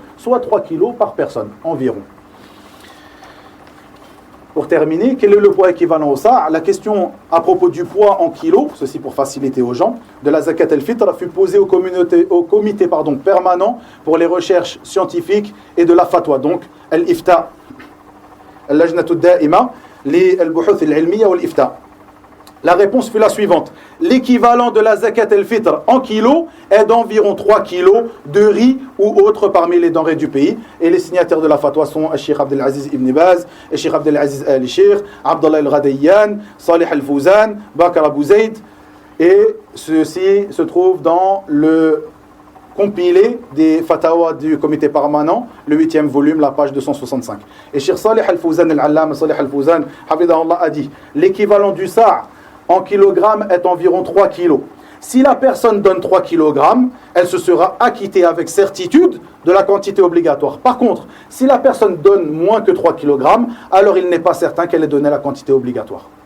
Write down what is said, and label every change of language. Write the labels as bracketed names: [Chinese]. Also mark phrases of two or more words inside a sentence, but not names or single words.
[French] Soit 3 kilos par personne, environ. Pour terminer, quel est le poids équivalent au sa'? La question à propos du poids en kilos, ceci pour faciliter aux gens, de la [Arabic] زكاة الفطر [French] fut posée au comité permanent pour les recherches scientifiques et de la fatwa, donc al-ifta, [Arabic] اللجنة الدائمة للبحوث العلمية والإفتاء. [French] La réponse fut la suivante. L'équivalent de la [Arabic] زكاة الفطر [French] en kilos est d'environ 3 kilos de riz ou autre parmi les denrées du pays. Et les signataires de la fatwa sont Cheikh Abdelaziz Ibn Baz, Cheikh Abdelaziz al-Sheikh, Abdallah al-Ghadayyan, Salih al-Fawzan, Bakr Abu Zayd. Et ceci se trouve dans le compilé des fatawas du comité permanent, le 8e volume, la page 265. Et Cheikh Salih al-Fawzan, al-Allama Salih al-Fawzan, Hafidahullah, a dit l'équivalent du sa' en kilogrammes est environ 3 kilos. Si la personne donne 3 kilogrammes, elle se sera acquittée avec certitude de la quantité obligatoire. Par contre, si la personne donne moins que 3 kilogrammes, alors il n'est pas certain qu'elle ait donné la quantité obligatoire.